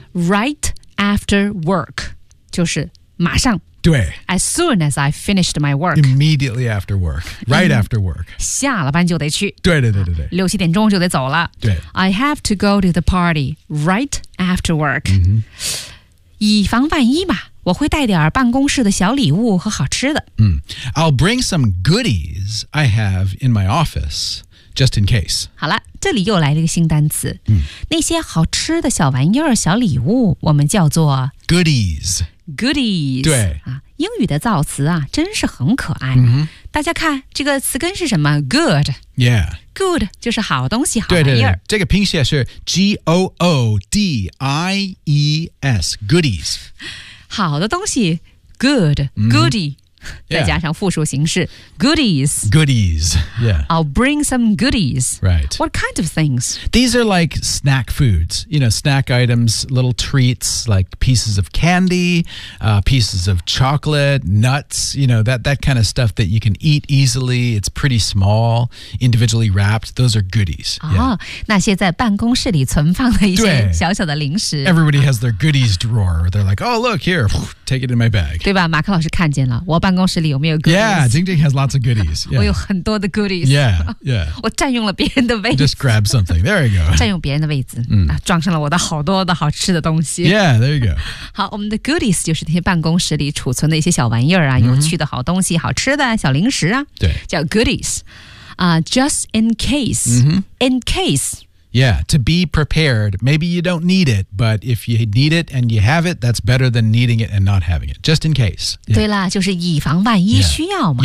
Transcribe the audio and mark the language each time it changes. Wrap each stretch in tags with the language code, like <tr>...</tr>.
<en>Right after work</en> <zh>就是马上对</zh> <en>As soon as I finished my work Immediately after work Right after work</en> <zh>下了班就得去对对对对对六七点钟就得走了对</zh> <en>I have to go to the party Right after work、 mm-hmm.</en> <zh>以防万一吧我会带点办公室的小礼物和好吃的、</zh> <en>mm. I'll bring some goodies I have in my office Just in case</en> <zh>好了这里又来了一个新单词、 mm. 那些好吃的小玩意儿小礼物我们叫做</zh> <en>Goodies Goodies</en> <zh>对、啊、英语的造词啊真是很可爱、 mm-hmm. 大家看这个词根是什么 Good</zh> <en>Yeah</en> <zh>Good 就是好东西好玩意儿对对对这个拼写是 G-O-O-D-I-E-S Goodies 好的东西 Good Goodie、 mm-hmm. 再加上复数形式 Goodies</zh> <en>Goodies Yeah I'll bring some goodies Right What kind of things? These are like snack foods, you know, snack items, little treats, like pieces of candy,、pieces of chocolate, nuts, you know, that kind of stuff that you can eat easily. It's pretty small, individually wrapped. Those are goodies.、 Yeah.</en> <zh>哦、那些在办公室里存放的一些小小的零食。</zh> <en>Everybody has their goodies drawer. They're like, oh, look, here, take it in my bag.</en> <zh>对吧马克老师看见了我办公室里有没有 goodies?</zh> <en>Yeah, Jing Jing has lots of goodies.、Yeah.</en> <zh>我有很多的 goodies.</zh> <en>Yeah, yeah.</en> <zh>我占用了别人的位置。</zh> <en>Just grab something. There you go.</en> <zh>占用别人的位置、嗯、装上了我的好多的好吃的东西</zh> <en>Yeah, there you go</en> <zh>好我们的 goodies 就是那些办公室里储存的一些小玩意儿啊、 mm-hmm. 有趣的好东西好吃的小零食啊对</zh> <en>叫 goodies、Just in case、 mm-hmm. In case Yeah, to be prepared Maybe you don't need it But if you need it and you have it That's better than needing it and not having it Just in case、yeah.</en> <zh>对啦就是以防万一需要嘛、</zh>